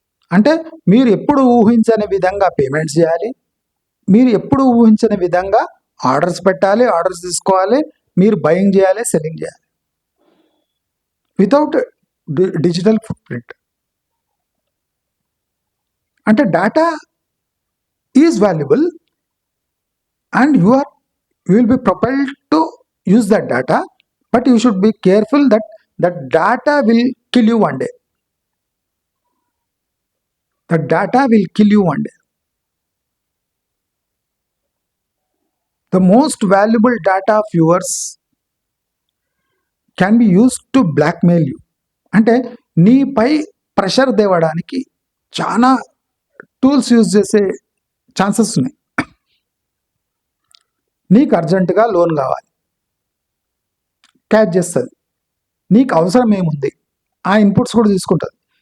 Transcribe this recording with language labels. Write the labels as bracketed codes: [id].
[te] అంటే మీరు ఎప్పుడు ఊహించని విధంగా పేమెంట్స్ చేయాలి, మీరు ఎప్పుడు ఊహించని విధంగా ఆర్డర్స్ పెట్టాలి, ఆర్డర్స్ తీసుకోవాలి, మీరు బయింగ్ చేయాలి, సెల్లింగ్ చేయాలి [en] Without digital footprint. అంటే data is valuable and you will be propelled to use that data, but you should be careful that that data will kill you one day. That data will kill you one day. The most valuable data of yours can be used to blackmail you. [te] అంటే నీపై pressure తేవడానికి చాలా tools use చేసే chances ఉన్నాయి. నీకు అర్జెంటుగా loan కావాలి, catch చేస్తుంది, నీకు అవసరం ఏముంది ఆ ఇన్పుట్స్ కూడా తీసుకుంటుంది.